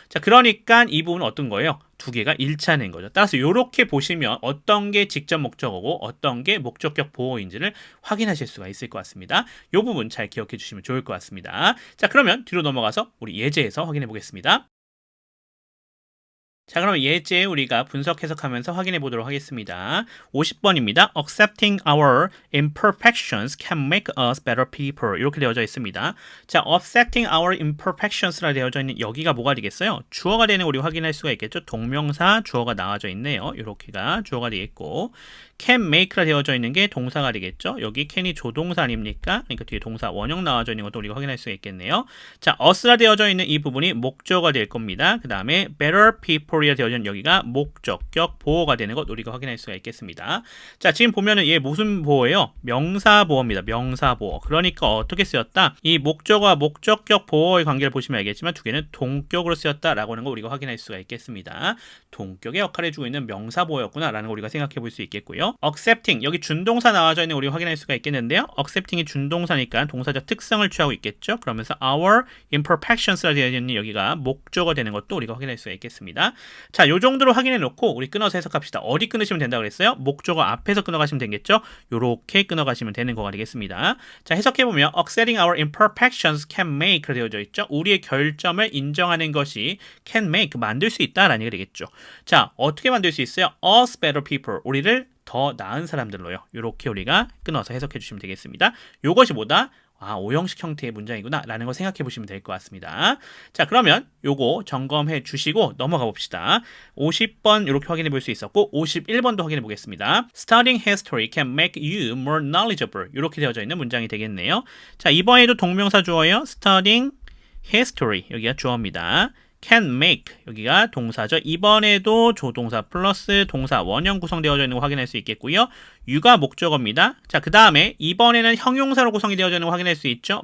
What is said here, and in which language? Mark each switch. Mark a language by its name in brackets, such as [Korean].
[Korean] 자, 그러니까 이 부분은 어떤 거예요? 두 개가 일치하는 거죠. 따라서 이렇게 보시면 어떤 게 직접 목적어고 어떤 게 목적격 보어인지를 확인하실 수가 있을 것 같습니다. 이 부분 잘 기억해 주시면 좋을 것 같습니다. 자, 그러면 뒤로 넘어가서 우리 예제에서 확인해 보겠습니다. 자, 그럼 예제 우리가 분석 해석하면서 확인해 보도록 하겠습니다. 50번입니다. [English] Accepting our imperfections can make us better people. [Korean] 이렇게 되어져 있습니다. 자, [English] accepting our imperfections [Korean] 라 되어져 있는 여기가 뭐가 되겠어요? 주어가 되는 우리 확인할 수가 있겠죠. 동명사 주어가 나와져 있네요. 이렇게가 주어가 되겠고, [English] can make [Korean] 라 되어져 있는 게 동사가 되겠죠. 여기 can이 조동사 아닙니까? 그러니까 뒤에 동사 원형 나와져 있는 것도 우리가 확인할 수가 있겠네요. 자, us라 되어져 있는 이 부분이 목적어가 될 겁니다. 그 다음에 [English] better people [Korean] 이라 되어져 있는 여기가 목적격 보어가 되는 것 우리가 확인할 수가 있겠습니다. 자, 지금 보면은 얘 무슨 보어예요? 명사 보어입니다. 명사 보어. 그러니까 어떻게 쓰였다? 이 목적어와 목적격 보어의 관계를 보시면 알겠지만 두 개는 동격으로 쓰였다라고 하는 거 우리가 확인할 수가 있겠습니다. 동격의 역할을 해주고 있는 명사 보어였구나라는 거 우리가 생각해 볼 수 있겠고요. accepting 여기 준동사 나와져 있는 우리가 확인할 수가 있겠는데요. accepting이 준동사니까 동사적 특성을 취하고 있겠죠. 그러면서 [English] our imperfections [Korean] 라 되어 있는 여기가 목적어 되는 것도 우리가 확인할 수가 있겠습니다. 자, 요 정도로 확인해 놓고 우리 끊어서 해석합시다. 어디 끊으시면 된다고 그랬어요? 목적어 앞에서 끊어가시면 되겠죠. 요렇게 끊어가시면 되는 거가 되겠습니다. 자, 해석해보면 [English] accepting our imperfections can make [Korean] 되어져 있죠. 우리의 결점을 인정하는 것이 [English] can make [Korean] 만들 수 있다라는 얘기가 되겠죠. 자, 어떻게 만들 수 있어요? [English] us better people [Korean] 우리를 더 나은 사람들로요. 이렇게 우리가 끊어서 해석해 주시면 되겠습니다. 요것이 뭐다? 오형식 형태의 문장이구나 라는 걸 생각해 보시면 될 것 같습니다. 자, 그러면 요거 점검해 주시고 넘어가 봅시다. 50번 이렇게 확인해 볼 수 있었고 51번도 확인해 보겠습니다. [English] Studying history can make you more knowledgeable [Korean] 이렇게 되어져 있는 문장이 되겠네요. 자, 이번에도 동명사 주어예요. [English] Studying history [Korean] 여기가 주어입니다. [English] can make [Korean] 여기가 동사죠. 이번에도 조동사 플러스 동사 원형 구성되어져 있는 거 확인할 수 있겠고요. you가 목적어입니다. 자, 그 다음에 이번에는 형용사로 구성이 되어져 있는 거 확인할 수 있죠.